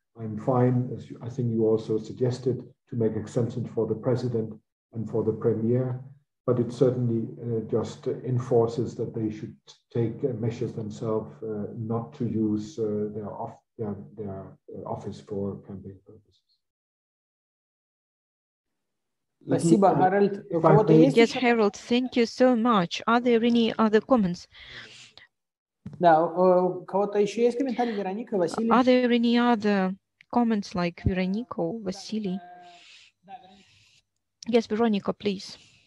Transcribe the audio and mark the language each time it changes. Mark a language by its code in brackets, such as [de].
[en] I'm fine, as I think you also suggested, to make exemptions for the president and for the premier, but it certainly just enforces that they should take measures themselves not to use their office for campaign purposes. [ru] Спасибо, Harold. [en] Yes, Harold, thank you so much. Are there any other comments? [ru] Да, у кого-то еще есть комментарий? Вероника, Василий? [en] Are there any other comments like Veronica or Vasily? Yes, Veronica, please.